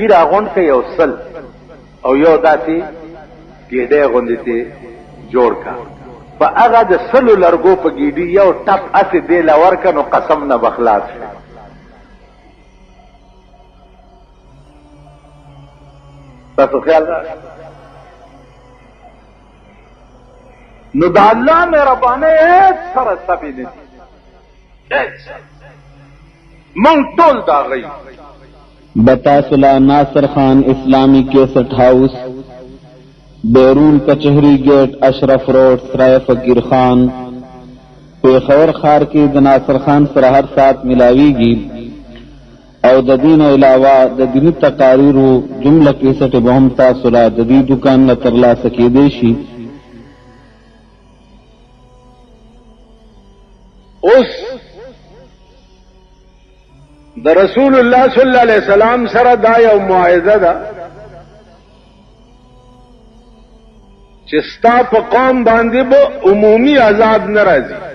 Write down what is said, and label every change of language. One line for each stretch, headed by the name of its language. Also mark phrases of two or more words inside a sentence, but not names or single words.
Pashto: راغونډ کړه یو 100 او یو داسې ګېډۍ غوندې ته جوړ کا په هغه د 100 لرګو په ګېډۍ یو ټپ اسې دې له ورکه نو قسم نه به خلاص شي تاسو خیال نو د الله مهربانۍ هیڅ سره سبې نه دي مونږ ټول دا غي بتاسلا ناصر خان اسلامی کیسٹ ہاؤس بیرون کچہری گیٹ اشرف روڈ سرائے فقیر خان پیښور خار کې د ناصر خان سره هر سات ملاویږي او د دین علاوه د دینی تقاریرو جمله کیسټ به هم تاسو لا د دې دکان نه ترلاسه کېدای شي اوس د رسول الله صلی الله علیه وسلم سره دا یو موعظه ده چې ستا په قوم باندې به عمومي عذاب نه راځي